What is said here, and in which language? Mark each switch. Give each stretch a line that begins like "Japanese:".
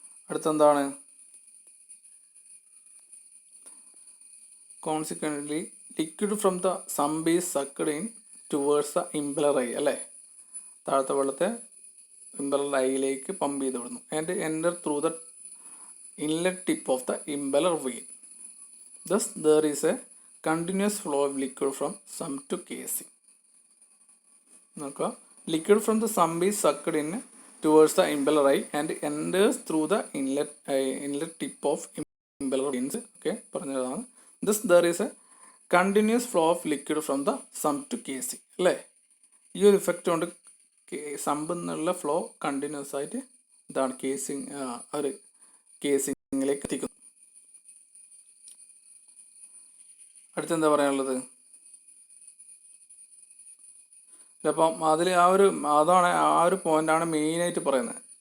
Malayalam: അടുത്തെന്താണ്,
English: Consequently liquid from the sump is sucked in towards the impeller eye അല്ലേ.
Malayalam: താഴത്തെ വെള്ളത്തെ impeller ഐയിലേക്ക് pump ചെയ്ത് വിടുന്നു.
English: And enter through the inlet tip of the impeller vane. Thus there is a continuous flow of liquid from sump to casing. നോക്കുക, liquid from the sump is sucked in towards the impeller eye and enters through the inlet tip of impeller veins.
Malayalam: Okay, പറഞ്ഞതാണ്.
English: Thus there is a continuous flow of liquid from the sump to casing അല്ലേ.
Malayalam: ഈ ഒരു effect കൊണ്ട് സമ്പിൽ നിന്നുള്ള flow continuous ആയിട്ട് ഇതാണ് casing ഒരു കേസിങ്ങിലേക്ക് എത്തിക്കുന്നു. അടുത്തെന്താ പറയാനുള്ളത്, അപ്പം അതിൽ അതാണ് ആ ഒരു പോയിൻ്റാണ് മെയിനായിട്ട് പറയുന്നത്.